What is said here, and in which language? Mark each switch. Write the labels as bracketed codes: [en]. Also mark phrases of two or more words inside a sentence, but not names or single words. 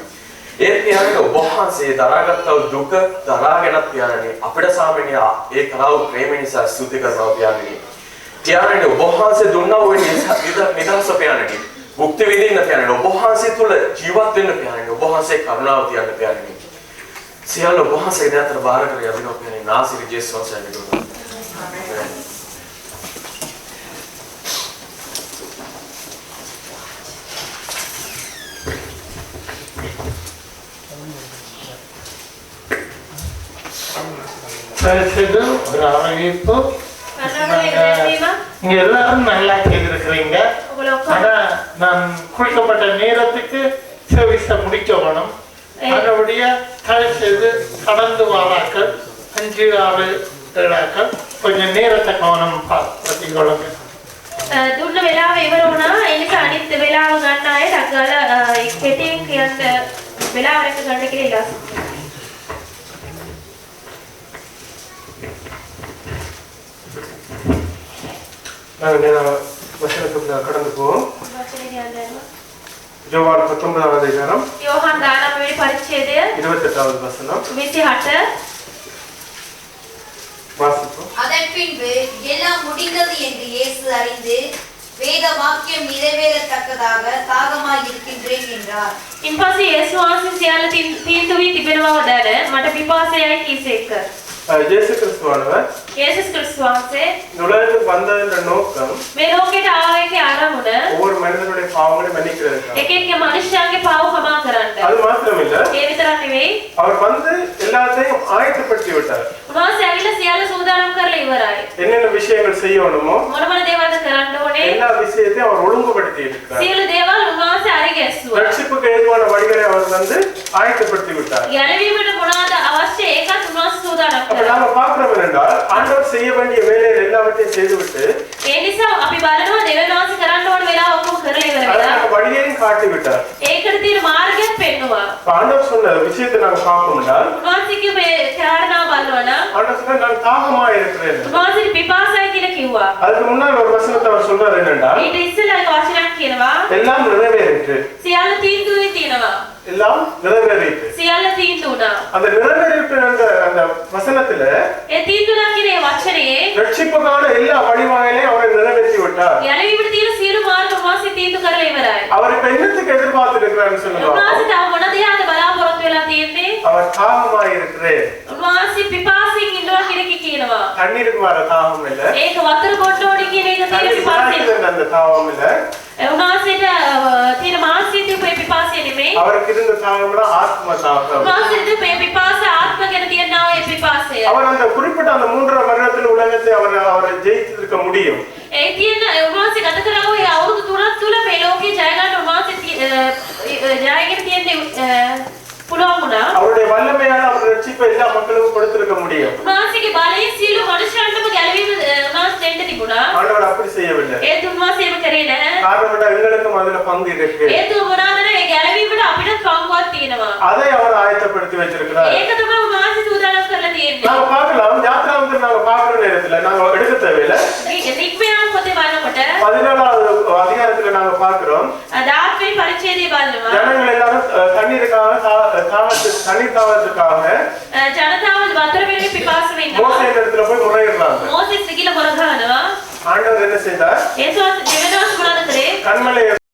[si] ඒ පියාණනි ඔබ වහන්සේ දරාගත්තා වූ දුක දරාගෙනත් පියාණනි අපිට සාමීනි ඒ කරා වූ ප්‍රේම නිසා ස්තුති කරනවා පියාණනි. පියාණනි ඔබ වහන්සේ දුන්නා වූ නිදහස පියාණනි භුක්ති විඳින්න පියාණනි ඔබ වහන්සේ තුල ජීවත් වෙන්න පියාණනි ඔබ වහන්සේ කරුණාව තියන්න පියාණනි සියල්ල ඔබ වහන්සේ දැතර බාර කර යදිනවා පියාණනි නාසිරි ජේසුස් වහන්සේ නමයෙන් ආමේන්. [ta] சரிசது ஒரு அறிவிப்பு. நீங்க எல்லாரும் நல்லா செய்திருக்கிறீங்க. ஆனா நான் குறிக்கப்பட்ட நேரத்துக்கு சர்வீஸை முடிக்கணும். அதனுடைய தயவுசெய்து கடந்து வாராக்கள் 5, 6, 7 கொஞ்சம் நேரத்தை கவனம் பற்றிக்கொள்ளுங்க. [si] දුන්න වෙලාව ඉවර වුණා. ඒ නිසා අනිත් වෙලාව ගන්න අය ඩග්ගල කෙටියෙන් කියන්න වෙලාව රැක ගන්න කියලා ඉල්ලා සිටිනවා. [ta] நாங்கள் வசனத்துக்குள்ள கடந்து போவோம். யோவான் 19வது அதிகாரம் [si] யோவான் 19வது பரிච්ඡේදය [ta] 28வது வசனம் 28 வாசிப்போம். அதன் பின்பு எல்லாம் முடிந்தது என்று இயேசு அறிந்து வேத வாக்கியம் நிறைவேறத்தக்கதாக தாகமாய் இருக்கின்றேன் என்றார். [si] ඉන්පස්සේ යේසුස් වහන්සේ සියල්ල තීන්දුව වී තිබෙනවා දැන මට පිපාසයයි කීසේක. [ta] இயேசு கிறிஸ்துவானவர் [si] යේසුස් ක්‍රිස්තුස් වහන්සේ [ta] உலகத்துக்கு வந்ததென்ற நோக்கம் [si] මේ ලෝකෙට ආවේකේ ආරමුණ [ta] ஒவ்வொரு மனிதனுடைய பாவங்களை மன்னிக்கிறதுக்காக. [si] එක එක මනුෂ්‍යයන්ගේ පාව කමා කරන්න. [ta] அது மாத்திரமில்ல, [si] ඒ විතරක් නෙවෙයි [ta] அவர் வந்து எல்லாத்தையும் ஆயத்தப்படுத்தி விட்டார். [si] උන්වහන්සේ ඇවිල්ලා සියල්ල සූදානම් කරලා ඉවරයි. [ta] என்னென்ன விஷயங்கள் செய்யணுமோ [si] මොන මොන දේවල්ද කරන්න ඕනේ? [ta] எல்லா விஷயத்தையும் அவர் ஒழுங்குபடுத்தி இருக்கிறார். [si] සියලු දේවල් උන්වහන්සේ අරගෙස්සුවා. [ta] ரட்சிப்புக்கு ஏதுவான வழிகளை அவர் வந்து ஆயத்தப்படுத்தி விட்டார். [si] ගැලවීමට මොනවාද අවශ්‍ය ඒකත් උන්වහන්සේ සූදානම් [ta] அப்ப [si] කරා. [ta] நாம பார்க்கிறோம் என்றால் ஆண்டவர் செய்ய வேண்டிய வேலைகள் எல்லாவற்றையும் செய்துவிட்டு [si] ඒ නිසා අපි බලනවා දෙවියන් වහන්සේ කරන්න ඕන වෙලාව ඔක්කොම කරලා ඉවර වෙලා. [ta] அதற்கு வழியையும் காட்டி விட்டார். [si] ඒකට තියෙන මාර්ගයක් පෙන්නවා. [ta] இப்ப ஆண்டவர் சொன்ன விஷயத்தை நாங்க பார்ப்போம் என்றால் [si] උන්වහන්සේ කිව්වේ කාරණා බලනවා නම් [ta] ஆண்டவர் சொன்ன நான் தாகமா இருக்கிறேன். [si] උන්වහන්සේ පිපාසයි කියලා කිව්වා. [ta] அதுக்கு முன்னால் ஒரு வசனத்தை அவர் சொல்றாரு என்னன்னா [si] ඊට ඉස්සෙල්ලා එක වචනයක් කියනවා. [ta] எல்லாம் நிறைவேறிற்று. [si] සියල්ල තීන්දුවේ තියෙනවා. [ta] எல்லாம் நிறைவேறிற்று. [si] සියල්ල තීන්දුණා. [ta] அந்த நிறைவேறிற்று அந்த வசனத்துல [si] ඒ තීන්දුණා කියන ඒ වචනේ [ta] ரட்சிப்புக்கான எல்லா வழிவகைகளையும் அவர் நிறைவேற்றி விட்டார். [si] ගැලවීමට තියෙන සියලු මාර්ග උන්වහන්සේ තීන්දුව කරලා ඉවරයි. [ta] அவர் இப்ப என்னத்துக்கு எதிர்பார்த்து இருக்கிறாருன்னு சொல்லுவாங்க. [si] උන්වහන්සේ තව මොන දෙයක්ද බලාපොරොත්තු වෙලා තියෙන්නේ? [ta] அவர் தாகமாய் இருக்கிறேன். [si] උන්වහන්සේ පිපාසයෙන් ඉන්නවා කියන එක කියනවා. [ta] தண்ணீருக்கு வர தாகம் இல்ல. [si] ඒක වතුර බොන්න ඕනි කියන එක තියෙන [ta] தண்ணீர் [si] පිපාසය. [ta] குடிக்கிறதுக்கு அந்த தாகம் இல்ல. [si] උන්වහන්සේට තියෙන මානසික පිපාසය නෙමෙයි. [ta] அவருக்கு இருந்த தாகம்னா ஆத்ம தாகம். [si] උන්වහන්සේට මේ පිපාසය ආත්ම ගැන තියෙනා ඒ පිපාසය. [ta] அவர் அந்த குறிப்பிட்ட அந்த 3 வருடத்தில் உலகத்தை அவரை ஜெயித்திருக்க முடியும். [si] ඒ තියෙන උන්වහන්සේ ගත කරපු ඒ අවුරුදු 3ක් තුල මේ ලෝකේ ජය ගන්න උන්වහන්සේ ජයගෙන තියෙන්නේ පුළුවන් වුණා. [ta] அவருடைய வல்லமையால அவர் ரட்சிப்பை எல்லா மக்களுக்கும் கொடுத்திருக்க முடியும். [si] උන්වහන්සේගේ බලයෙන් සියලු මනුෂ්‍යයන්ටම ගැලවීම උන්වහන්සේ දෙන්න තිබුණා. [ta] ஆண்டவர் அப்படி செய்யவில்லை. [si] ඒත් උන්වහන්සේ එහෙම කරේ නැහැ. [ta] காரணம் எங்களுக்கும் அதுல பங்கு இருக்கு. [si] ඒත් මොනවාද ඒ ගැලවීමට අපිට කවුරුවත් තියෙනවා. [ta] அதை அவர் ஆயத்தப்படுத்தி வச்சிருக்கிறார். [si] ඒක තමයි උන්වහන්සේ සූදානම් කරලා තියෙන්නේ. [ta] நாம பார்க்கலாம் யாத்திராமத்தில் நாம பார்க்கிற நேரத்துல நாங்க எடுக்க தேவையில்ல. [si] නික්මයාම පොතේ බලනකොට [ta] 14வது அதிகாரத்துல நாங்க பார்க்கிறோம். [si] දාත්‍රි පරිච්ඡේදය බලනවා. [ta] ஜனங்கள் எல்லாரும் தண்ணீர் தாகத்துக்காக [si] ජනතාව වතුර වෙන්නේ පිපාස වෙනවා. [ta] மோசே இடத்துல போய் முறையிடுறாங்க. [si] මෝසෙස් ගිහිල්ලා මොන ගහනවා. [ta] ஆண்டவர் என்ன செய்தார்? [si] ඒසොත් දෙවියන්වහන්සේ මොනවද කරේ? [ta] கண்மலையை